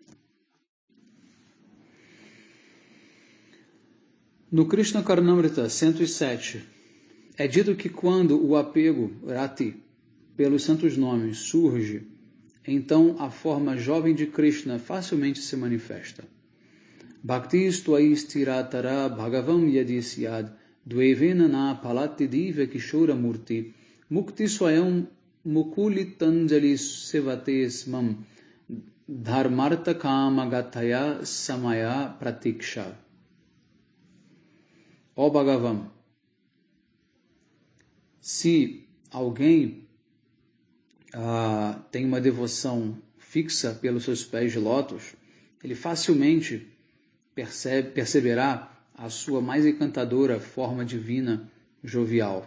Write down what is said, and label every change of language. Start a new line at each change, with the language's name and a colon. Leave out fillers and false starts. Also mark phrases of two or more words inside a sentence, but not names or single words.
Portuguese: No Krishna Karnamrita 107, é dito que quando o apego, rati, pelos santos nomes surge, então a forma jovem de Krishna facilmente se manifesta.
Sanskrit: Bhakti stvai stiratara bhagavam yadisyad dvevena na palati diva kishora murti mukti swayam mukulitanjali sevate smam dharmartha kama gathaya samaya pratiksha.
Portuguese: Ó Bhagavan, se alguém tem uma devoção fixa pelos seus pés de lótus, ele facilmente perceberá a sua mais encantadora forma divina jovial.